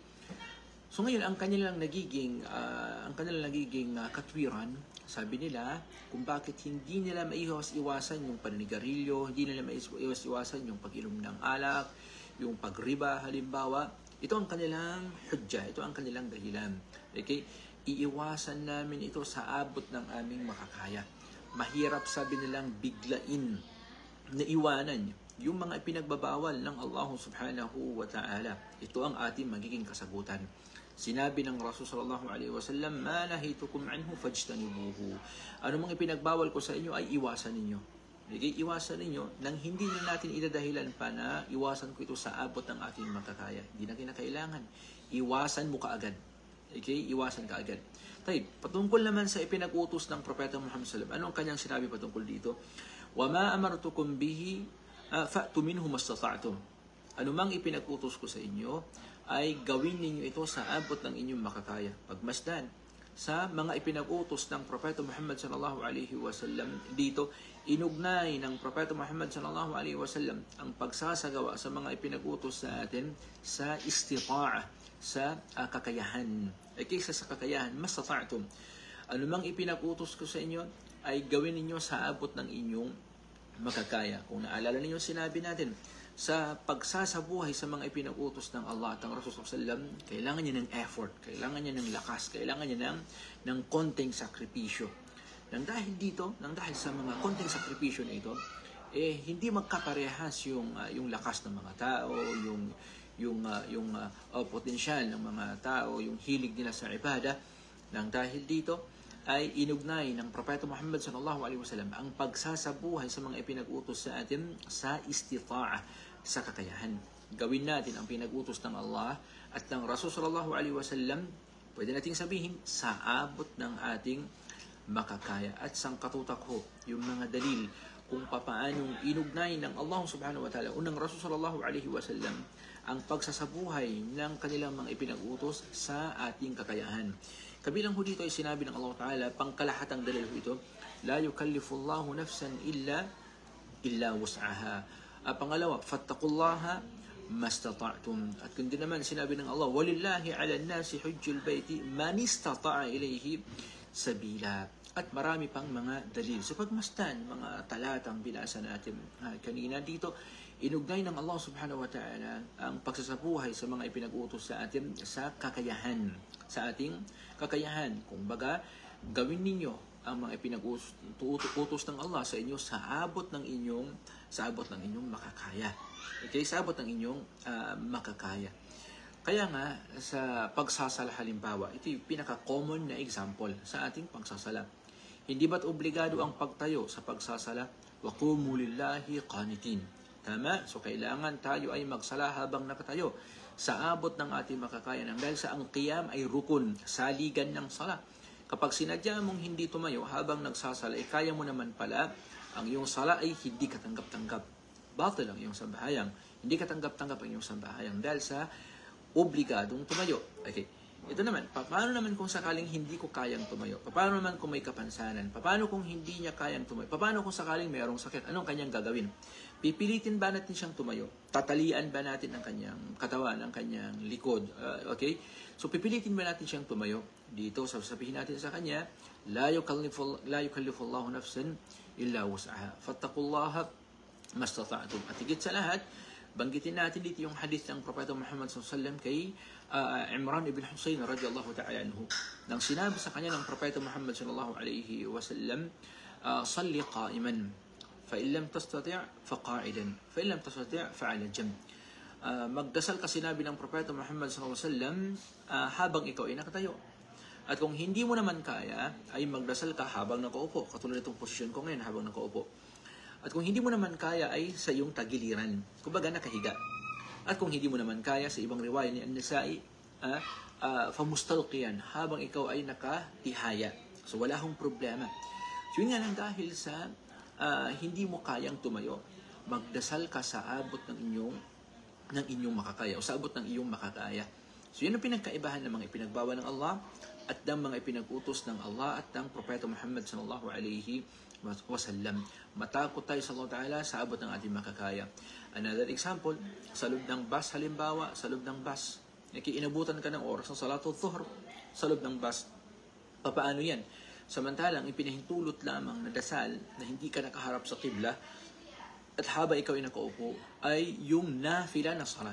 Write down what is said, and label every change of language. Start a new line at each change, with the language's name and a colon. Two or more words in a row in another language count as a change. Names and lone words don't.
Filipino: So ngayon, ang kanilang nagiging katwiran, sabi nila, kung bakit hindi nila maiwas-iwasan yung paninigarilyo, hindi nila maiwas-iwasan yung pag-inom ng alak, yung pagriba halimbawa, ito ang kanilang hujja, ito ang kanilang dahilan. Okay? Iiwasan namin ito sa abot ng aming makakaya. Mahirap, sabi nilang, biglain na iwanan yung mga ipinagbabawal ng Allah
Arabic: سبحانه وتعالى.
Filipino: Ito ang ating magiging kasagutan. Sinabi ng Rasul
Arabic: صلى الله عليه وسلم, "ما نهيتكم عنه فاجتنبوه."
Filipino: Ano mang ipinagbawal ko sa inyo ay iwasan ninyo. Okay? Iwasan ninyo nang hindi na natin idadahilan pa na iwasan ko ito sa abot ng ating makakaya. Hindi na kinakailangan. Iwasan mo kaagad. Okay? Iwasan ka agad. Tayo, patungkol naman sa ipinag-utos ng Propeta Muhammad
Arabic: صلى الله عليه وسلم,
Filipino: anong kanyang sinabi patungkol dito?
Arabic: "وما أمرتكم به فأتوا منه ما استطعتم."
Filipino: Ano mang ipinag-utos ko sa inyo, ay gawin ninyo ito sa abot ng inyong makakaya. Pagmasdan sa mga ipinag-utos ng Propeta Muhammad
Arabic: صلى الله عليه وسلم
Filipino: dito, inugnay ng Propeta Muhammad
Arabic: صلى الله عليه وسلم
Filipino: ang pagsasagawa sa mga ipinag-utos sa atin sa istita'a, sa kakayahan. Ay kaysa sa kakayahan, mastata'tum. Ano mang ipinag-utos ko sa inyo, ay gawin ninyo sa abot ng inyong makakaya. Kung naalala ninyo, sinabi natin, sa pagsasabuhay sa mga ipinag-utos ng Allah at ng Rasul
Arabic: صلى الله عليه وسلم,
Filipino: kailangan niya ng effort, kailangan niya ng lakas, kailangan niya ng konting sakripisyo. Nang dahil sa mga konting sakripisyo na ito, hindi magkaparehas yung lakas ng mga tao, yung potensyal ng mga tao, yung hilig nila sa ibadah. Nang dahil dito, ay inugnay ng Propeta Muhammad
Arabic: صلى الله عليه وسلم
Filipino: ang pagsasabuhay sa mga ipinag-utos sa atin sa istita'a, sa kakayahan. Gawin natin ang pinag-utos ng Allah at ng Rasul
Arabic: صلى الله عليه وسلم,
Filipino: pwede nating sabihin, sa abot ng ating makakaya. At sang katutak ho, yung mga dalil kung papaanong inugnay ng Allah
Arabic: سبحانه وتعالى,
Filipino: unang Rasul
Arabic: صلى الله عليه وسلم,
Filipino: ang pagsasabuhay ng kanilang mga ipinag-utos sa ating kakayahan. Kabilang ho dito ay sinabi ng Allah Ta'ala, pangkalahatang dalil ho ito,
Arabic: لا يكلف الله نفسا إلا وسعها. Pangalawa, فاتقوا الله ما استطعتم.
Filipino: At kundi naman sinabi ng Allah,
Arabic: ولله على الناس حج البيت من استطاع إليه سبيلا.
Filipino: At marami pang mga dalil. Sa pagmasdan, mga talatang binasa natin kanina dito, inugnay ng Allah
Arabic: سبحانه وتعالى
Filipino: ang pagsasabuhay sa mga ipinag-utos sa atin sa kakayahan. Sa ating kakayahan. Kung baga, gawin ninyo ang mga ipinag-utos ng Allah sa inyo sa abot ng inyong makakaya. Okay, sa abot ng inyong makakaya. Kaya nga, sa pagsasala halimbawa, ito yung pinaka-common na example sa ating pagsasala. Hindi ba't obligado ang pagtayo sa pagsasala?
Arabic: وَقُومُوا لِلَّهِ قَانِتِينَ.
Filipino: Tama? So, kailangan tayo ay magsala habang nakatayo sa abot ng ating makakayanan. Dahil sa ang qiyam ay rukun, saligan ng sala. Kapag sinadya mong hindi tumayo habang nagsasala, kaya mo naman pala, ang iyong sala ay hindi katanggap-tanggap. Batil ang iyong sambahayang. Hindi katanggap-tanggap ang iyong sambahayang dahil sa obligadong tumayo. Okay. Ito naman, paano naman kung sakaling hindi ko kayang tumayo? Paano naman kung may kapansanan? Paano kung hindi niya kayang tumayo? Paano kung sakaling mayroong sakit? Anong kanyang gagawin? Pipilitin ba natin siyang tumayo? Tatalian ba natin ang kanyang katawan, ang kanyang likod? Okay? So, pipilitin ba natin siyang tumayo? Dito, sasabihin natin sa kanya,
Arabic: لا يكلف الله نفسا إلا وسعها. فاتقوا الله ما استطعتم.
Filipino: At higit sa lahat, banggitin natin dito yung hadith ng Propeta Muhammad SAW kay Imran ibn Husayn
Arabic: رضي الله تعالى عنه.
Filipino: Nang sinabi sa kanya ng Propeta Muhammad
Arabic: صلى الله عليه وسلم صل قائما فإن لم تستطع فقاعدا فإن لم تستطع فعلى جنب.
Filipino: Magdasal ka, sinabi ng Propeta Muhammad
Arabic: صلى الله عليه وسلم,
Filipino: habang ikaw ay nakatayo. At kung hindi mo naman kaya, ay magdasal ka habang nakaupo. Katulad itong posisyon ko ngayon habang nakaupo. At kung hindi mo naman kaya ay sa iyong tagiliran. Kumbaga nakahiga. At kung hindi mo naman kaya, sa ibang riwaya ni An-Nasa'i, famustalqiyan, habang ikaw ay nakatihaya. So wala hong problema. So yun nga lang, dahil sa hindi mo kayang tumayo, magdasal ka sa abot ng inyong makakaya o sa abot ng iyong makakaya. So yun ang pinagkaibahan ng mga ipinagbawa ng Allah at ng mga ipinag-utos ng Allah at ng Propeta Muhammad
Arabic: صلى الله عليه وسلم.
Filipino: Matakot tayo sa Allah Ta'ala sa abot ng ating makakaya.
English: Another example,
Filipino: sa loob ng bus halimbawa, sa loob ng bus, inabutan ka ng oras ng
Arabic: صلاة الظهر
Filipino: sa loob ng bus. Paano yan? Samantalang ipinahintulot lamang na dasal na hindi ka nakaharap sa qibla at haba ikaw ay nakaupo ay yung nafila na sala.